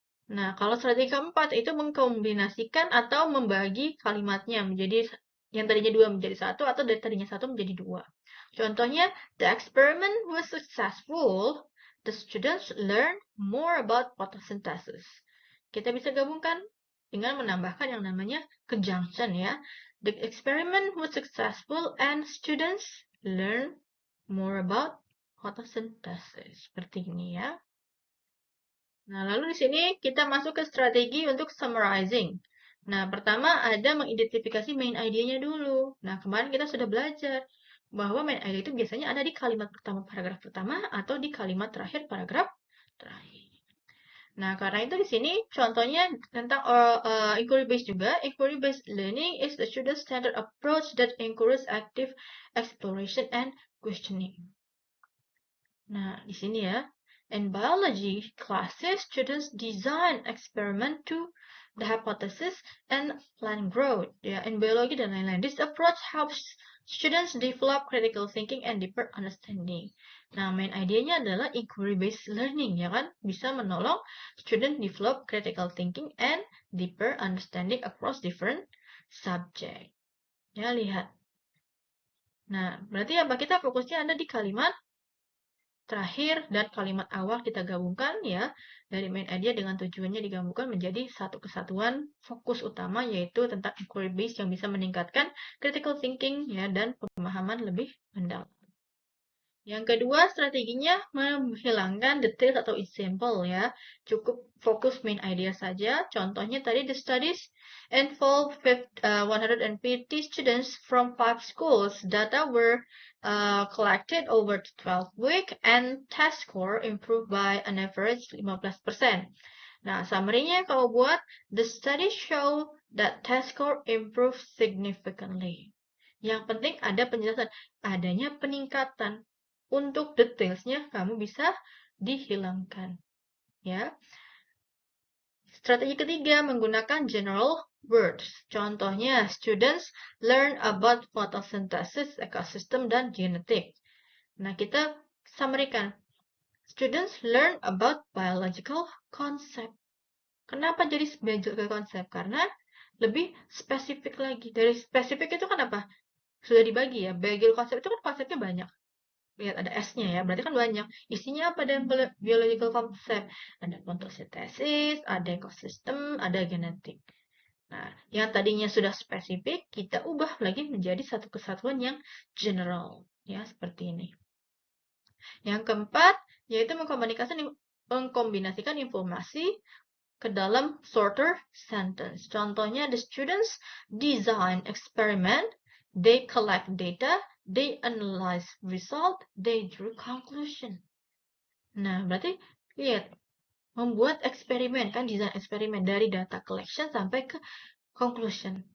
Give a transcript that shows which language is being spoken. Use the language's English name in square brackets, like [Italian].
[Indonesian] Nah, kalau strategi keempat itu mengkombinasikan atau membagi kalimatnya menjadi yang tadinya 2 menjadi 1 atau dari tadinya 1 menjadi 2. [English] Contohnya, the experiment was successful. The students learn more about photosynthesis. [Indonesian] Kita bisa gabungkan dengan menambahkan yang namanya conjunction ya. [English] The experiment was successful and students learn more about photosynthesis. [Indonesian] Seperti ini ya. Nah, lalu di sini kita masuk ke strategi untuk summarizing. Nah, pertama ada mengidentifikasi main idea-nya dulu. Nah, kemarin kita sudah belajar bahwa main idea itu biasanya ada di kalimat pertama paragraf pertama atau di kalimat terakhir paragraf terakhir. Nah, karena itu di sini contohnya tentang inquiry based juga. [English] Inquiry based learning is the student standard approach that encourages active exploration and questioning. [Indonesian] Nah, di sini ya. [English] In biology classes, students design experiment to the hypothesis and plan growth. [Indonesian] Ya, in biologi dan lain-lain. [English] This approach helps students develop critical thinking and deeper understanding. [Indonesian] Nah, main idenya adalah [English] inquiry-based learning, [Indonesian] ya kan? Bisa menolong [English] student develop critical thinking and deeper understanding across different subject. [Indonesian] Ya, lihat. Nah, berarti apa? Kita fokusnya ada di kalimat terakhir dan kalimat awal kita gabungkan ya, dari main idea dengan tujuannya digabungkan menjadi satu kesatuan fokus utama yaitu tentang inquiry based yang bisa meningkatkan critical thinking ya dan pemahaman lebih mendalam. Yang kedua, strateginya menghilangkan detail atau example ya. Cukup fokus main idea saja. Contohnya tadi [English] the studies involve 150 students from 5 schools. Data were collected over 12 weeks and test score improved by an average 15%. [Indonesian] Nah, summary-nya kalau buat [English] the study show that test score improved significantly. [Indonesian] Yang penting ada penjelasan, adanya peningkatan. Untuk detailsnya kamu bisa dihilangkan. Ya. Strategi ketiga menggunakan general words. [English] Contohnya, students learn about photosynthesis, ecosystem, dan genetik. [Indonesian] Nah, kita summary-kan. [English] Students learn about biological concept. [Indonesian] Kenapa jadi biological concept? Karena lebih spesifik lagi. Dari spesifik itu kan apa? sudah dibagi ya. Bagel konsep itu kan konsepnya banyak. Lihat ada S-nya ya, berarti kan banyak. Isinya apa dalam biological concept? Ada fotosintesis, ada ekosistem, ada genetik. Nah, yang tadinya sudah spesifik, kita ubah lagi menjadi satu kesatuan yang general. Ya, seperti ini. Yang keempat, yaitu mengkombinasikan informasi ke dalam shorter sentence. [English] Contohnya, the students design experiment, they collect data, they analyze result, they drew conclusion. [Indonesian] Nah, berarti lihat, membuat eksperimen, kan desain eksperimen dari data collection sampai ke conclusion.